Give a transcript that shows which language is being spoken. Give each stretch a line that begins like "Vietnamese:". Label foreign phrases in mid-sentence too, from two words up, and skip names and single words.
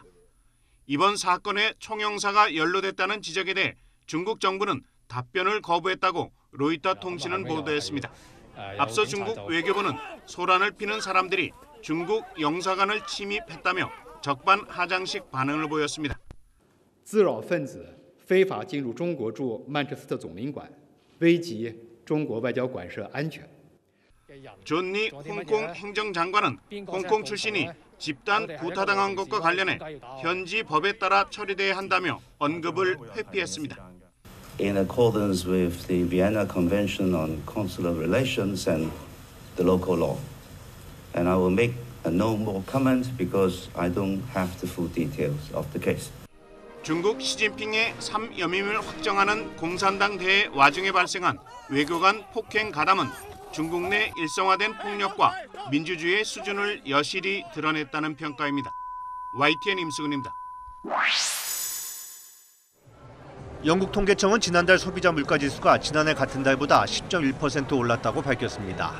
Korean: 이번 사건에 총영사가 연루됐다는 지적에 대해 중국 정부는 답변을 거부했다고 로이터 통신은 보도했습니다. 앞서 중국 외교부는 소란을 피는 사람들이 중국 영사관을 침입했다며 적반하장식 반응을 보였습니다.
Chinese: 滋扰分子非法进入中国驻曼彻斯特总领馆，危及中国外交馆舍安全。
Korean: 존 리 홍콩 행정장관은 홍콩 출신이 집단 구타당한 것과 관련해 현지 법에 따라 처리돼야 한다며 언급을 회피했습니다.
English: In accordance with the Vienna Convention on Consular Relations and the local law, and I will make no more comment because I don't have the full details of the case.
Korean: 중국 시진핑의 3연임을 확정하는 공산당 대회 와중에 발생한 외교관 폭행 가담은 중국 내 일상화된 폭력과 민주주의의 수준을 여실히 드러냈다는 평가입니다. YTN 임수근입니다. 영국 통계청은 지난달 소비자 물가지수가 지난해 같은 달보다 10.1% 올랐다고 밝혔습니다.